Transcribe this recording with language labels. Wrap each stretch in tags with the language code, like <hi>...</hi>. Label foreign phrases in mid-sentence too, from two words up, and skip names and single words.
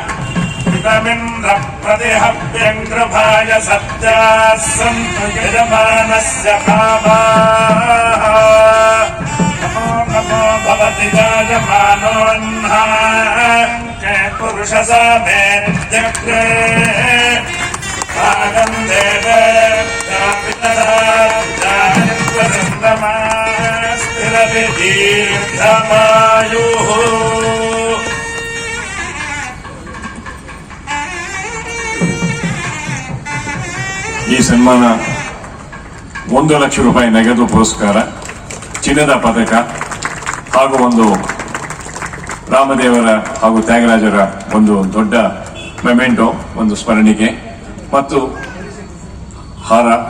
<sa>इदमिन्द्रप्रतिहव्यङ्कृभाय सत्याः सन्तु यजमानस्य कामाः नमो नमो भवति जायमानोऽह्नाके पुरुषसमेत्यग्रे भागं देवेभ्यः दीर्घमायुः.</sa> <kn>ಈ ಸನ್ಮಾನ 1 ಲಕ್ಷ ರೂಪಾಯಿ ನಗದು ಪುರಸ್ಕಾರ, ಚಿನ್ನದ ಪದಕ ಹಾಗೂ ಒಂದು ರಾಮದೇವರ ಹಾಗೂ ತ್ಯಾಗರಾಜರ ಒಂದು ದೊಡ್ಡ ಮೆಮೆಂಟೋ, ಒಂದು ಸ್ಮರಣಿಕೆ ಮತ್ತು ಹಾರ,</kn>